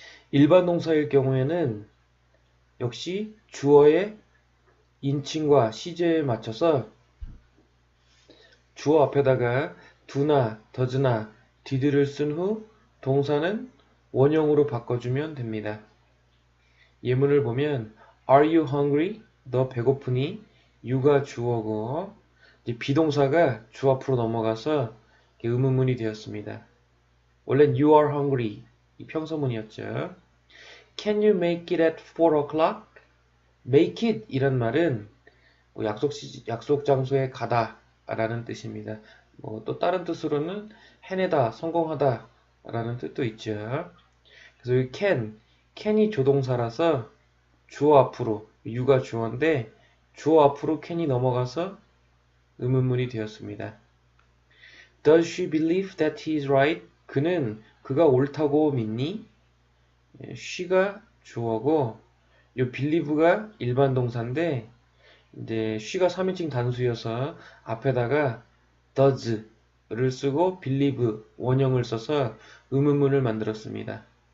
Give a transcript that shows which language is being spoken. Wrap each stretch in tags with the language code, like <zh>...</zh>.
<ko>일반 동사일 경우에는 역시 주어의 인칭과 시제에 맞춰서 주어 앞에다가 do나 does나 did를 쓴 후 동사는 원형으로 바꿔주면 됩니다. 예문을 보면</ko> <en>Are you hungry?</en> <ko>너 배고프니? you가 주어고 이제 비동사가 주 앞으로 넘어가서 의문문이 되었습니다. 원래는</ko> <en>you are hungry</en> <ko>이 평서문이었죠.</ko> <en>Can you make it at 4 o'clock?</en> <ko>make it 이란 말은 뭐 약속 장소에 가다 라는 뜻입니다. 뭐 또 다른 뜻으로는 해내다, 성공하다 라는 뜻도 있죠. 그래서 이 can이 조동사라서 주어 앞으로, you가 주어인데 주어 앞으로 can이 넘어가서 의문문이 되었습니다.</ko> <en>Does she believe that he is right?</en> <ko>그가 옳다고 믿니? she가 주어고 요 believe가 일반 동사인데 이제 she가 3인칭 단수여서 앞에다가 does를 쓰고 believe 원형을 써서 의문문을 만들었습니다.</ko>